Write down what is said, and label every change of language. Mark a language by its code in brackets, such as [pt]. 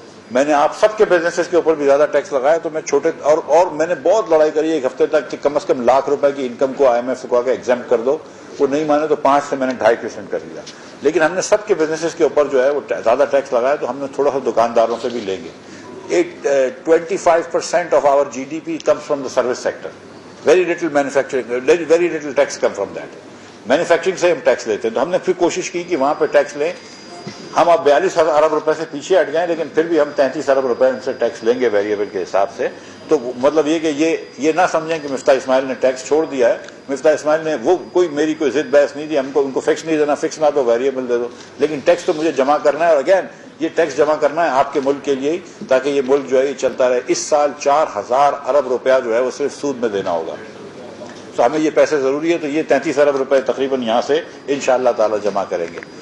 [ur] میں نے آپ سب کے بزنسز کے اوپر بھی زیادہ ٹیکس لگایا، تو میں چھوٹے اور میں نے بہت لڑائی کری ایک ہفتے تک کہ کم از کم ₹1,00,000 کی انکم کو IMF سے کہا کہ ایگزامپٹ کر دو، وہ نہیں مانے تو 5 سے میں نے 2.5% کر دیا، لیکن ہم نے سب کے بزنسز کے اوپر جو ہے وہ زیادہ ٹیکس لگایا، تو ہم نے تھوڑا سا دکانداروں سے بھی لیں گے۔ 25% of our GDP comes from the service sector. [en] Very little manufacturing, very little tax come from that. [ur] Manufacturing سے ہم ٹیکس لیتے ہیں، تو ہم نے پھر کوشش کی کہ وہاں پہ ٹیکس لیں۔ ہم اب 42 ارب روپے سے پیچھے ہٹ گئے، لیکن پھر بھی ہم 33 ارب روپے ان سے ٹیکس لیں گے ویریبل کے حساب سے۔ تو مطلب یہ کہ یہ نہ سمجھیں کہ مفتاح اسماعیل نے ٹیکس چھوڑ دیا ہے، مفتاح اسماعیل نے وہ میری کوئی ضد بحث نہیں دی، ہم کو ان کو فکس نہیں دینا، فکس نہ تو ویریبل دے دو، لیکن ٹیکس تو مجھے جمع کرنا ہے، اور اگین یہ ٹیکس جمع کرنا ہے آپ کے ملک کے لیے، تاکہ یہ ملک جو ہے یہ چلتا رہے۔ اس سال 4000 ارب روپیہ جو ہے وہ صرف سود میں دینا ہوگا، تو ہمیں یہ پیسے ضروری ہے، تو یہ 33 ارب روپے تقریباً یہاں سے انشاءاللہ تعالی جمع کریں گے۔